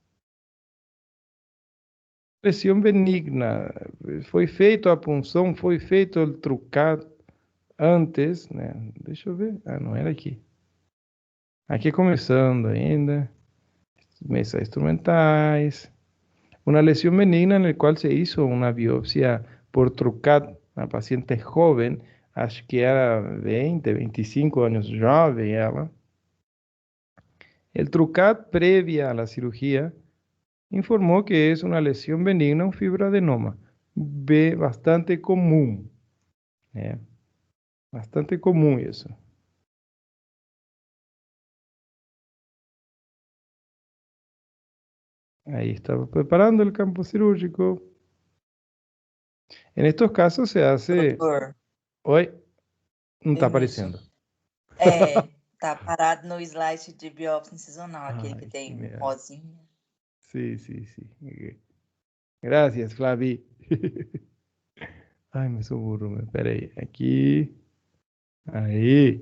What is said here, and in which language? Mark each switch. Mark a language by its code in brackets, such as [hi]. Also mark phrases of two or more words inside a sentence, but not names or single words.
[pt] Lesão benigna. Foi feita a punção, foi feito o trucado antes, né? Deixa eu ver. Ah, não era aqui. Aqui começando ainda. Mesas instrumentais. [es] Una lesión benigna en la cual se hizo una biopsia por trucado, una paciente joven, [pt] acho que era [es] 20, 25 años, [pt] jovem ela. [es] El trucado previa a la cirugía informó que es una lesión benigna, un fibroadenoma, bastante común, né? Bastante común eso. Ahí estaba preparando el campo cirúrgico. En estos casos se hace... [pt] Doutor, Oi, não está [es] permisso. [pt] aparecendo. Tá parado no slide de biópsia incisional, aquele que Ai, que tem merda. rosinha. [es] Sí, sí, sí. Gracias, Flavi. Ay, me suburro, [pt] espera aí. Aqui. Aí.